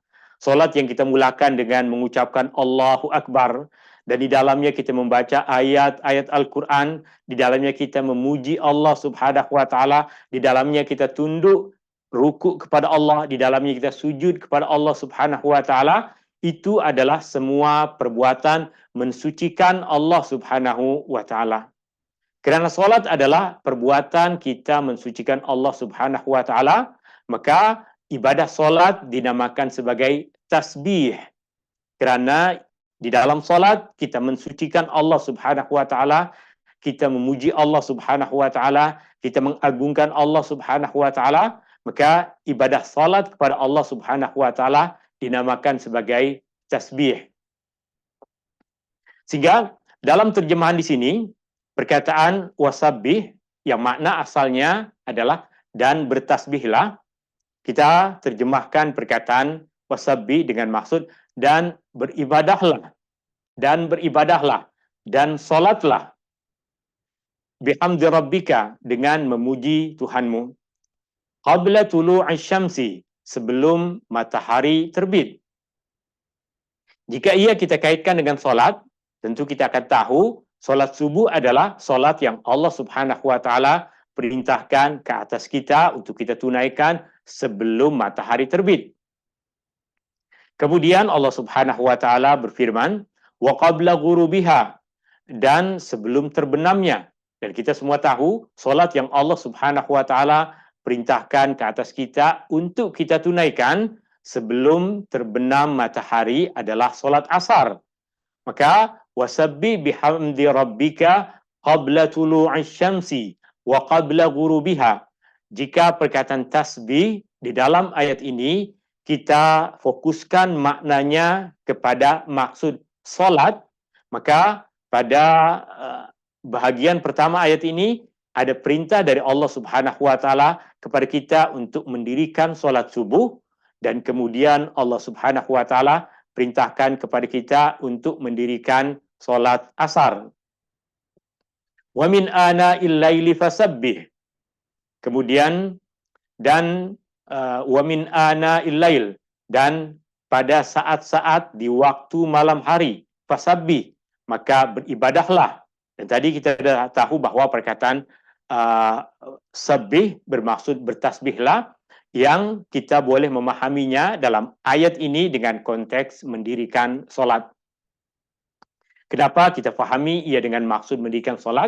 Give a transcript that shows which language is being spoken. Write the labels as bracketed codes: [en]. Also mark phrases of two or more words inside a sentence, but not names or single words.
[ms] Solat yang kita mulakan dengan mengucapkan [ar] الله أكبر, [ms] dan di dalamnya kita membaca ayat-ayat Al-Quran, di dalamnya kita memuji Allah [ar] سبحانه وتعالى, [ms] di dalamnya kita tunduk rukuk kepada Allah, di dalamnya kita sujud kepada Allah [ar] سبحانه وتعالى. [ms] Itu adalah semua perbuatan mensucikan Allah [ar] سبحانه وتعالى. [ms] Kerana solat adalah perbuatan kita mensucikan Allah [ar] سبحانه وتعالى, [ms] maka ibadah solat dinamakan sebagai tasbih. Kerana di dalam solat kita mensucikan Allah [ar] سبحانه وتعالى, [ms] kita memuji Allah [ar] سبحانه وتعالى, [ms] kita mengagungkan Allah [ar] سبحانه وتعالى, [ms] maka ibadah solat kepada Allah [ar] سبحانه وتعالى [ms] dinamakan sebagai tasbih. Sehingga dalam terjemahan di sini, perkataan wasabbih yang makna asalnya adalah dan bertasbihlah, kita terjemahkan perkataan wasabbih dengan maksud dan beribadahlah, dan beribadahlah, dan solatlah, [ar] بحمد ربك, [ms] dengan memuji Tuhanmu, [ar] قبل طلوع الشمس, [ms] sebelum matahari terbit. Jika ia kita kaitkan dengan solat, tentu kita akan tahu solat subuh adalah solat yang Allah [ar] سبحانه وتعالى [ms] perintahkan ke atas kita untuk kita tunaikan sebelum matahari terbit. Kemudian Allah [ar] سبحانه وتعالى [ms] berfirman, [ar] وقبل غروبها, [ms] dan sebelum terbenamnya. Dan kita semua tahu solat yang Allah [ar] سبحانه وتعالى [ms] perintahkan ke atas kita untuk kita tunaikan sebelum terbenam matahari adalah solat asar. [ar] Maka وسبح بحمد ربك قبل طلوع الشمس وقبل غروبها. [ms] Jika perkataan tasbih di dalam ayat ini kita fokuskan maknanya kepada maksud solat, maka pada bahagian pertama ayat ini ada perintah dari Allah [ar] سبحانه وتعالى [ms] kepada kita untuk mendirikan solat subuh, dan kemudian Allah [ar] سبحانه وتعالى [ms] perintahkan kepada kita untuk mendirikan solat asar. [ar] ومن آناء الليل فسبح. [ms] Kemudian dan [ar] ومن آناء الليل, [ms] dan pada saat-saat di waktu malam hari, fasabbih, maka beribadahlah. Dan tadi kita dah tahu bahawa perkataan sabbih bermaksud bertasbihlah, yang kita boleh memahaminya dalam ayat ini dengan konteks mendirikan solat. Kenapa kita fahami ia dengan maksud mendirikan solat?